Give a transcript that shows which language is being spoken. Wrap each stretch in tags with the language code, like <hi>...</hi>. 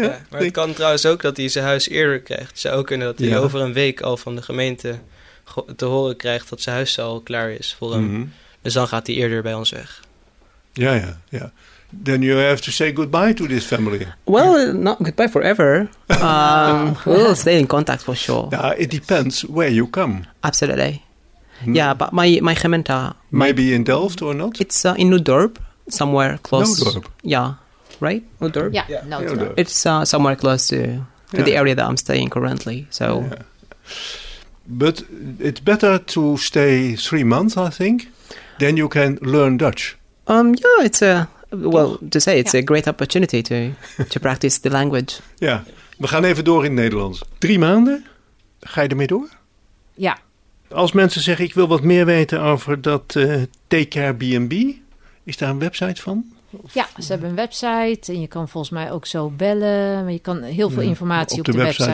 <nl>Maar het kan trouwens ook dat hij zijn huis eerder krijgt. Het zou ook kunnen dat hij over een week al van de gemeente te horen krijgt dat zijn huis al klaar is voor hem. Dus dan gaat hij eerder bij ons weg. Ja.</nl> <en>Then you have to say goodbye to this family. Well, not goodbye forever. We'll stay in contact for sure. Yeah, it depends where you come. Absolutely. Yeah, but my gemeente. Maybe in Delft or not? It's in Noordorp, somewhere close. Noordorp. Yeah, right? Noordorp? Yeah, Noordorp. It's somewhere close to the area that I'm staying currently. So. Yeah. But it's better to stay 3 months, I think. then you can learn Dutch. It's a great opportunity to practice the language.</en> <nl>Ja, we gaan even door in het Nederlands. 3 maanden, ga je ermee door? Ja. Als mensen zeggen, ik wil wat meer weten over dat Take Care B&B, is daar een website van? Of, ja, ze hebben een website en je kan volgens mij ook zo bellen. Maar je kan heel veel informatie op de website</nl>